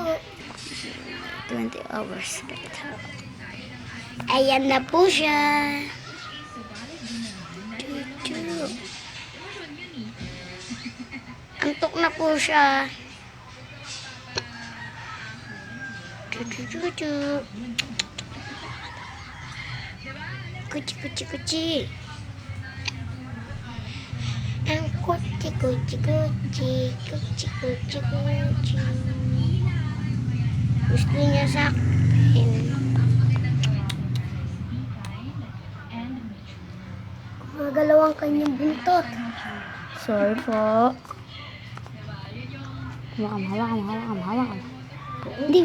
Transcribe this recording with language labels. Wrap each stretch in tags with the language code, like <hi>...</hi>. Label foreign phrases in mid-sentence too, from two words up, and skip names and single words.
<en>20 hours later.</en> <tl>Ayan na po siya. Chuchu. Antok na po siya. Chuchu. Kuchi, kuchi, kuchi. Ang kuchi, kuchi, kuchi. Kuchi, kuchi, kuchi. Gusto niya sa akin. Gumagalaw ang kanyang buntot. Sorry po. Hawakan. Hindi</tl>